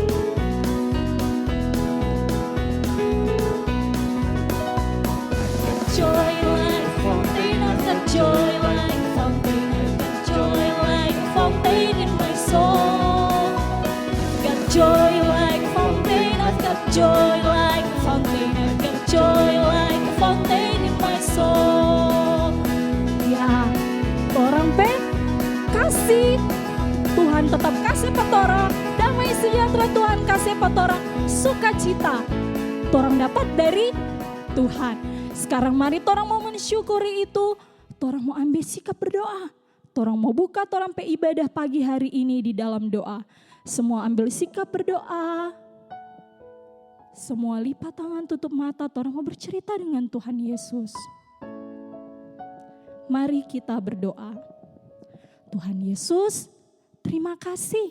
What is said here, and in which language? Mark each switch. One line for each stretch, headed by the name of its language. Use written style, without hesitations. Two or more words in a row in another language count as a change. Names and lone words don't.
English: Joy like a fountain, I've got joy like a fountain, I've got joy like a fountain in my soul. I've got joy like a fountain, I've got joy like a fountain, I've got joy like a fountain in my soul.
Manado Malay: Ya, torang kasih. Tuhan tetap kasih patorang. Damai sejahtera Tuhan kasih patorang. Sukacita. Torang dapat dari Tuhan. Sekarang mari torang mau mensyukuri itu. Torang mau ambil sikap berdoa. Torang mau buka torang pe ibadah pagi hari ini di dalam doa. Semua ambil sikap berdoa. Semua lipat tangan, tutup mata. Torang mau bercerita dengan Tuhan Yesus. Mari kita berdoa. Tuhan Yesus, terima kasih.